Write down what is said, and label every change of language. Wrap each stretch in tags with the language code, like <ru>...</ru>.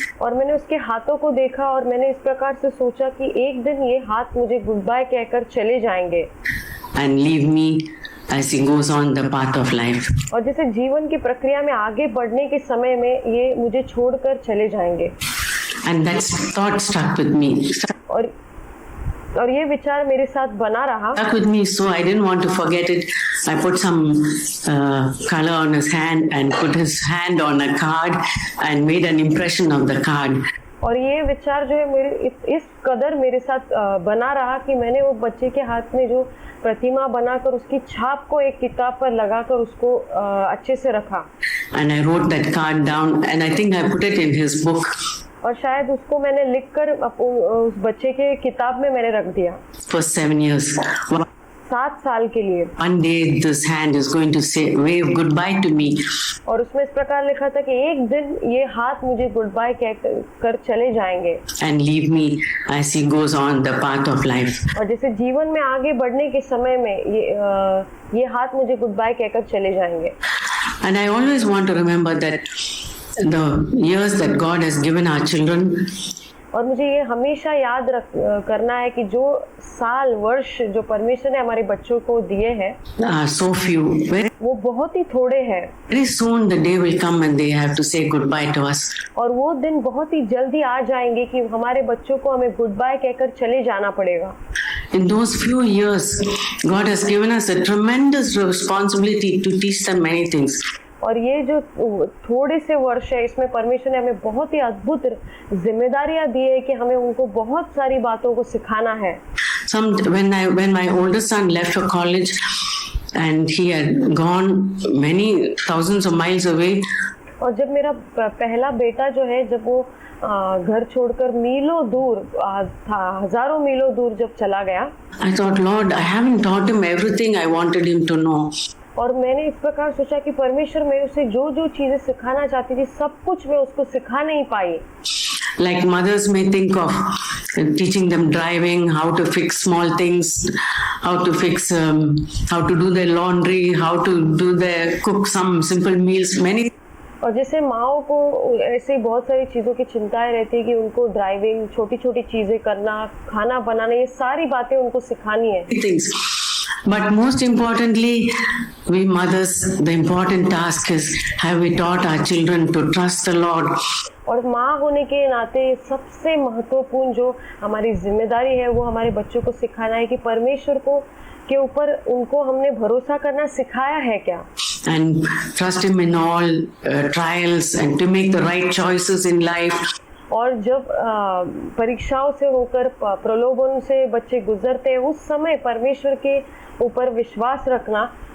<hi>और मैंने उसके हाथों को देखा, और मैंने इस प्रकार से सोचा कि एक दिन ये हाथ मुझे गुड बाय कहकर चले जाएंगे.</hi> <en>And leave me as he goes on the path of life.</en> <hi>और जैसे जीवन की प्रक्रिया में आगे बढ़ने के समय में ये मुझे छोड़कर चले जाएंगे.</hi> <en>And that thought stuck with me.</en> <hi>और ये विचार मेरे साथ बना रहा.</hi> <en>Stuck with me, so I didn't want to forget it. I put some color on his hand and put his hand on a card and made an impression of the card.</en> <hi>और ये विचार जो है मेरे इस कदर मेरे साथ बना रहा कि मैंने वो बच्चे के हाथ में जो प्रतिमा बनाकर उसकी छाप को एक किताब पर लगाकर उसको अच्छे से रखा.</hi> <en>And I wrote that card down, and I think I put it in his book.</en> <hi>और शायद उसको मैंने लिखकर उस बच्चे के किताब में मैंने रख दिया.</hi> <en>For 7 years.</en> <hi>7 साल के लिए.</hi> <en>One day this hand is going to say wave goodbye to me.</en> <hi>और उसमें इस प्रकार लिखा था कि एक दिन ये हाथ मुझे गुड बाय कहकर चले जाएंगे.</hi> <en>And leave me as he goes on the path of life.</en> <hi>और जैसे जीवन में आगे बढ़ने के समय में ये हाथ मुझे गुड बाय कहकर चले जाएंगे.</hi> <en>And I always want to remember that the years that God has given our children,</en> <hi>और मुझे ये हमेशा याद करना है कि जो साल वर्ष जो परमेश्वर ने हमारे बच्चों को दिए हैं,</hi> <en>so few,</en> <hi>वो बहुत ही थोड़े हैं.</hi> <en>Very soon the day will come when they have to say goodbye to us.</en> <hi>और वो दिन बहुत ही जल्दी आ जाएंगे कि हमारे बच्चों को हमें गुड बाय कहकर चले जाना पड़ेगा.</hi> <en>In those few years, God has given us a tremendous responsibility to teach them many things.</en> <hi>और ये जो थोड़े से वर्ष है, इसमें परमेश्वर ने हमें बहुत ही अद्भुत जिम्मेदारियां दी है कि हमें उनको बहुत सारी बातों को सिखाना है.</hi> <en>when my oldest son left for college and he had gone many thousands of miles away,</en> <hi>और जब मेरा पहला बेटा जो है, जब वो घर छोड़कर मीलों दूर था, हजारों मीलों दूर जब चला गया,</hi> <en>I thought, Lord, I haven't taught him everything I wanted him to know.</en> <hi>और मैंने इस प्रकार सोचा कि परमेश्वर, मैं उसे जो जो चीजें सिखाना चाहती थी सब कुछ मैं उसको सिखा नहीं पाई.</hi> <en>Like mothers may think of teaching them driving, how to fix small things, how to fix, how to do their laundry, how to cook some simple meals, many.</en> <hi>और जैसे माओ को ऐसे बहुत सारी चीज़ों की चिंताएं रहती है कि उनको ड्राइविंग, छोटी छोटी चीज़ें करना, खाना बनाना, ये सारी बातें उनको सिखानी है.</hi> <en>Things. But most importantly, we mothers, the important task is, have we taught our children to trust the Lord?</en> <hi>और माँ होने के नाते सबसे महत्वपूर्ण जो हमारी जिम्मेदारी है वो हमारे बच्चों को सिखाना है कि परमेश्वर को के ऊपर उनको हमने भरोसा करना सिखाया है क्या.</hi> <en>And trust him in all trials and to make the right choices in life.</en> <hi>और जब परीक्षाओं से होकर, प्रलोभन से बच्चे गुजरते हैं, उस समय परमेश्वर के ऊपर विश्वास रखना.</hi>